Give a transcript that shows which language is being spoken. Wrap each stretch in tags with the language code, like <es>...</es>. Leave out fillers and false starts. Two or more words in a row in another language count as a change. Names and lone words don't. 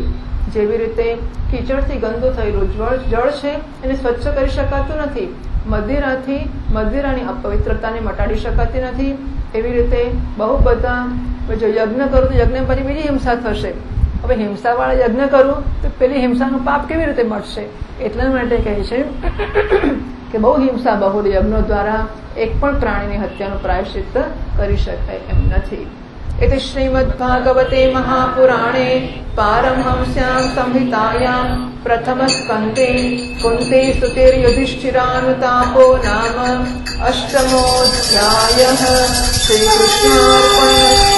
<gu>જેવી રીતે કીચડથી ગંદુ થયેલું જળ છે એને સ્વચ્છ કરી શકાતું નથી, મદિરાની અપવિત્રતાને મટાડી શકાતી નથી, એવી રીતે બહુ બધા જો યજ્ઞ કરું તો યજ્ઞ પછી બીજી હિંસા થશે. હવે હિંસાવાળા યજ્ઞ કરું તો પેલી હિંસાનું પાપ કેવી રીતે મળશે? એટલા માટે કહે છે કે બહુ હિંસા બહુલ યજ્ઞો દ્વારા એક પણ પ્રાણીની હત્યાનું પ્રાયશ્ચિત્ત કરી શકાય એમ નથી.</gu> <sa>इति श्रीमद्भागवते महापुराणे पारमहंस्यां संहितायां प्रथमस्कन्धे कुन्ती स्तुतिर्युधिष्ठिरानुतापो नाम 8मोऽध्यायः. श्रीकृष्णार्पणमस्तु.</sa>